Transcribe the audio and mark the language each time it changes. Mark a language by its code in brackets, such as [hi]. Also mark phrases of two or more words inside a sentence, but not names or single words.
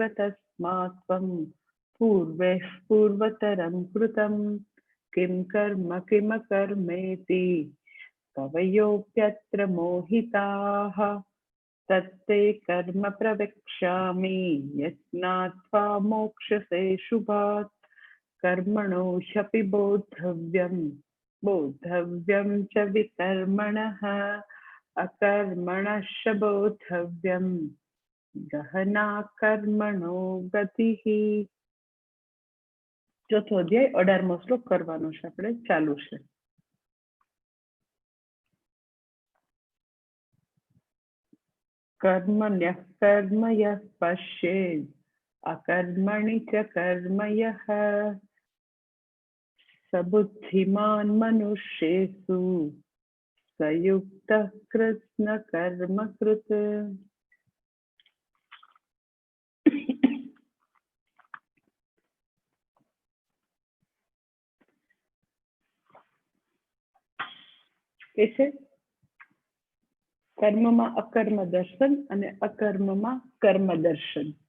[sa] तस्मात् त्वं पूर्वैः पूर्वतरं कृतं किं कर्म किमकर्मेति कवयोऽप्यत्र मोहिताः तत्ते कर्म प्रवक्ष्यामि यज्ञात्वा मोक्षसे शुभात् कर्मणो ह्यपि बोद्धव्यं च विकर्मणः अकर्मणश्च बोद्धव्यं गहना कर्मणो गतिः। [gu] ચોથો અધ્યાય 18મો શ્લોક કરવાનો છે આપણે. ચાલુ છે. [sa] कर्मण्यः कर्म यः पश्येत् अकर्मणि च कर्म यः स बुद्धिमान् मनुष्येषु स युक्तः कृत्स्न कर्मकृत्। [gu] कैसे કર્મમાં અકર્મ દર્શન અને અકર્મમાં કર્મ દર્શન.